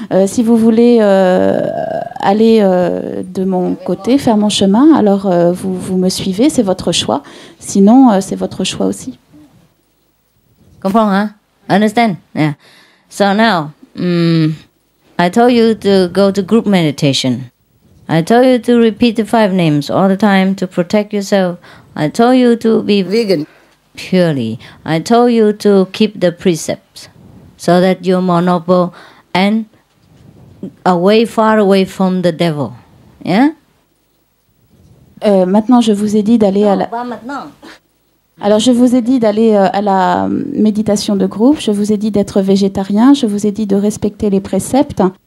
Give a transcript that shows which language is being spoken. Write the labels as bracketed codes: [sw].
[fr] Si vous voulez aller de mon côté, faire mon chemin, alors vous me suivez, c'est votre choix. Sinon, c'est votre choix aussi. Comprends, hein? [en] Understand? Yeah. So now, I told you to go to group meditation. I told you to repeat the 5 names all the time to protect yourself. I told you to be vegan. Purely. I told you to keep the precepts so that you're more noble and far away from the devil. Yeah? [fr] Maintenant, je vous ai dit d'aller à la... Pas maintenant. Alors, je vous ai dit d'aller à la méditation de groupe. Je vous ai dit d'être végétarien. Je vous ai dit de respecter les préceptes.